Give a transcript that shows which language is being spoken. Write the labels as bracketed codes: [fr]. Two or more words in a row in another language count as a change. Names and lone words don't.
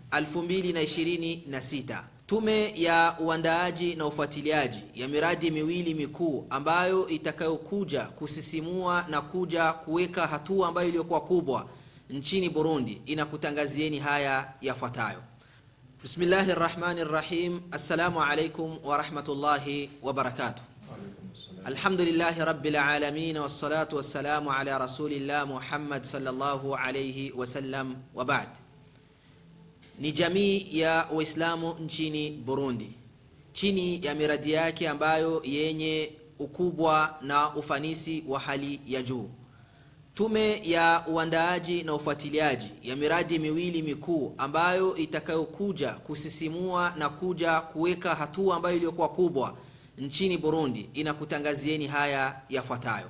[sw] 2026, Tume ya uandaaji na ufuatiliaji ya miradi miwili mikuu ambayo itakayokuja kusisimua na kuja kuweka hatua ambayo iliyokuwa kubwa nchini Burundi inakutangazieni haya yafuatayo. [ar] بسم الله الرحمن الرحيم. السلام عليكم ورحمة الله وبركاته. الحمد لله رب العالمين، والصلاة والسلام على رسول الله محمد صلى الله عليه وسلم، وبعد. [sw] Ni jamii ya Waislamu nchini Burundi chini ya miradi yake ambayo yenye ukubwa na ufanisi wa hali ya juu. Tume ya uandaaji na ufuatiliaji ya miradi miwili mikuu ambayo itakayokuja kusisimua na kuja kuweka hatua ambayo iliyokuwa kubwa nchini Burundi inakutangazieni haya yafuatayo.